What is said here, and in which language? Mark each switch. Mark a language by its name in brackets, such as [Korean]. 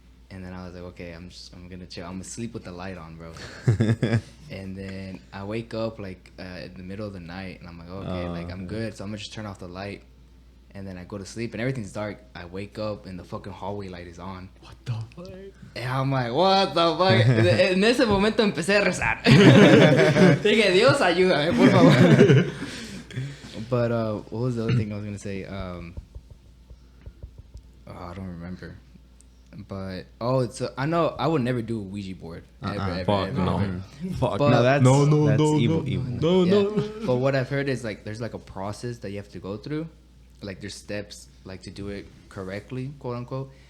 [English] And then I was like, okay, I'm gonna chill. I'm gonna sleep with the light on, bro. And then I wake up, like, in the middle of the night, and I'm like, okay, like, I'm good. So I'm gonna just turn off the light. And then I go to sleep, and everything's dark. I wake up, and the fucking hallway light is on. What the fuck? And I'm like, what the fuck? [Spanish] En ese momento empecé a rezar. Dije, Dios, ayúdame, por favor. [English] But what was the other thing I was gonna say? I don't remember. But I know I would never do a Ouija board. Ever. Fuck no. But, No, that's evil. No. But what I've heard is like there's like a process that you have to go through. Like there's steps like to do it correctly, quote unquote.